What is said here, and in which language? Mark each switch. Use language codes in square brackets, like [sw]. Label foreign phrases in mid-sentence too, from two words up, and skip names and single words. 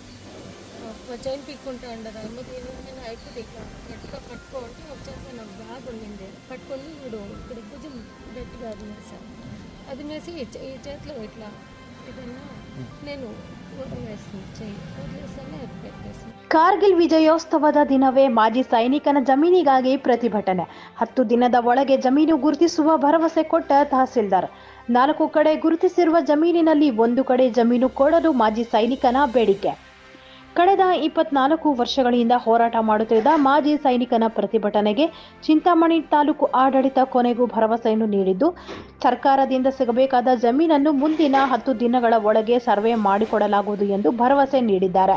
[te] చైన్ పీక్కుంటా ఉండరు. నేను అయిపోతే ఎట్లా పట్టుకోండి వచ్చేసి నాకు బ్యాగ్ ఉండింది పట్టుకొని వీడు ఇక్కడ భుజం గట్టిగా అది వేసాను. అది వేసి ఈ చేతిలో ఇట్లా ఏదన్నా నేను వదిలేస్తాను, చెయ్యి వదిలేస్తానే అది పెట్టేస్తాను. [kn] ಕಾರ್ಗಿಲ್ ವಿಜಯೋತ್ಸವದ ದಿನವೇ ಮಾಜಿ ಸೈನಿಕನ ಜಮೀನಿಗಾಗಿ ಪ್ರತಿಭಟನೆ. 10 ದಿನದ ಒಳಗೆ ಜಮೀನು ಗುರುತಿಸುವ ಭರವಸೆ ಕೊಟ್ಟ ತಹಸೀಲ್ದಾರ್. 4 ಕಡೆ ಗುರುತಿಸಿರುವ ಜಮೀನಿನಲ್ಲಿ 1 ಕಡೆ ಜಮೀನು ಕೊಡಲು ಮಾಜಿ ಸೈನಿಕನ ಬೇಡಿಕೆ. ಕಳೆದ 24 ವರ್ಷಗಳಿಂದ ಹೋರಾಟ ಮಾಡುತ್ತಿದ್ದ ಮಾಜಿ ಸೈನಿಕನ ಪ್ರತಿಭಟನೆಗೆ ಚಿಂತಾಮಣಿ ತಾಲೂಕು ಆಡಳಿತ ಕೊನೆಗೂ ಭರವಸೆಯನ್ನು ನೀಡಿದ್ದು, ಸರ್ಕಾರದಿಂದ ಸಿಗಬೇಕಾದ ಜಮೀನನ್ನು ಮುಂದಿನ 10 ದಿನಗಳ ಒಳಗೆ ಸರ್ವೆ ಮಾಡಿಕೊಡಲಾಗುವುದು ಎಂದು ಭರವಸೆ ನೀಡಿದ್ದಾರೆ.